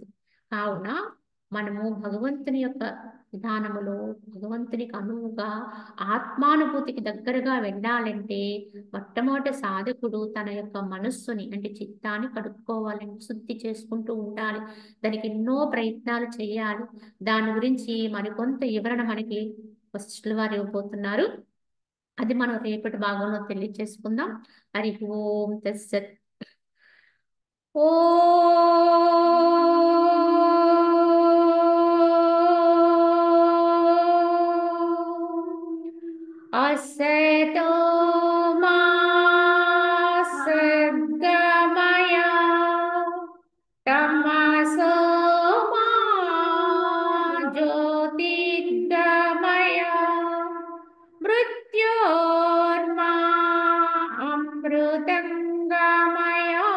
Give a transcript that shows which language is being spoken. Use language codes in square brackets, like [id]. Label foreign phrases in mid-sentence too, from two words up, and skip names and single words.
[te] కావున మనము భగవంతుని యొక్క విధానములో భగవంతునికి అనువుగా ఆత్మానుభూతికి దగ్గరగా వెళ్ళాలంటే మొట్టమొదటి సాధకుడు తన యొక్క మనస్సుని అంటే చిత్తాన్ని కడుక్కోవాలని శుద్ధి చేసుకుంటూ ఉండాలి. దానికి ఎన్నో ప్రయత్నాలు చేయాలి. దాని గురించి మరికొంత వివరణ మనకి వశిష్ఠుల వారు ఇవ్వబోతున్నారు. అది మనం రేపటి భాగంలో తెలియజేసుకుందాం. [sa] హరి ఓం తస్సత్. असतो मा सद्गमय तमसो मा ज्योतिर्गमय मृत्योर्मा अमृतंगमय।